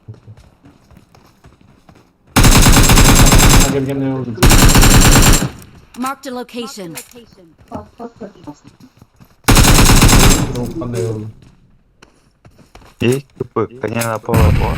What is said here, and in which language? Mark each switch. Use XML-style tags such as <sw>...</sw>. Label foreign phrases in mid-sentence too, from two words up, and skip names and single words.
<tr>Gelgen ne oldu?</tr> <en>Marked a location.</en> <tr>Rokan ne oldu?</tr> <ru>И тупо, коня на пол.</ru>